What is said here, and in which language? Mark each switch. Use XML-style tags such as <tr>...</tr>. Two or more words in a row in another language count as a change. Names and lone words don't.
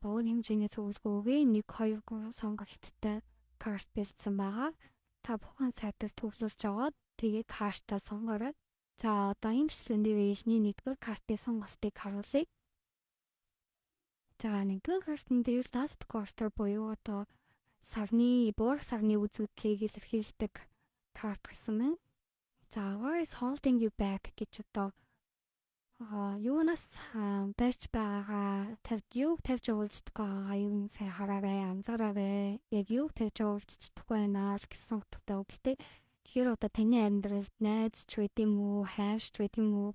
<mn>Богино хэмжээний зөвлөгөөгээ 1 2 3 сонголттой карст бэлдсэн байгаа. Та бүхэн сайтад төвлөрж аваад тэгээд карстаа сонгороо. За одоо энэ бичлэгэн дээр эхний 1-р картын сонголтыг харуулъя. За 1-р картын дээр</mn> <en>last quarter</en> <mn>буюу одоо буурах сарны үзэгдлийг илэрхийлдэг карт гэсэн мэн. За</mn> <en>what is holding you back</en> <mn>гэж одоо юунаас барьж байгаагаа юуг тавьж явуулдаг байгаа юм сайн хараарай, анзаараарай. Яг юуг тавьж явуулж чадахгүй байна гэсэн утгатай үг л дээ. Тэгэхээр одоо таны амьдралд найз ч байд юм уу, хайрч байд юм уу?</mn>